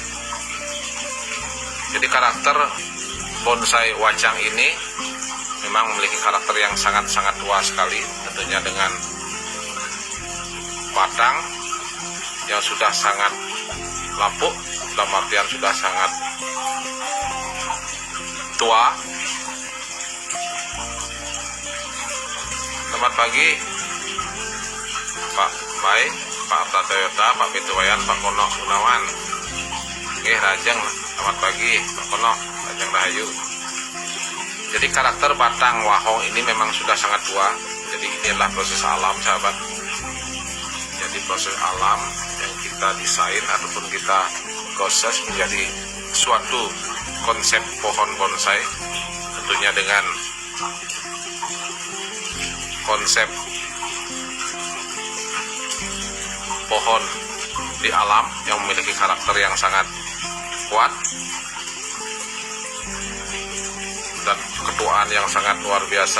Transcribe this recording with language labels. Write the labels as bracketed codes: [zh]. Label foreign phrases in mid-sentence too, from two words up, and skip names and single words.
[id] Jadi karakter bonsai wacang ini memang memiliki karakter yang sangat-sangat tua sekali, tentunya dengan batang yang sudah sangat lapuk, dalam artian sudah sangat tua. Selamat pagi Pak Bay, Pak Arta Toyota, Pak Pituwayan, Pak Kono Gunawan. Oke, Rajeng, selamat pagi Pak Kono, Rajeng Rahayu. Jadi karakter batang wahong ini memang sudah sangat tua. Jadi ini adalah proses alam, sahabat. Jadi proses alam yang kita desain ataupun kita proses menjadi suatu konsep pohon bonsai, tentunya dengan konsep pohon di alam yang memiliki karakter yang sangat kuat dan ketuaan yang sangat luar biasa.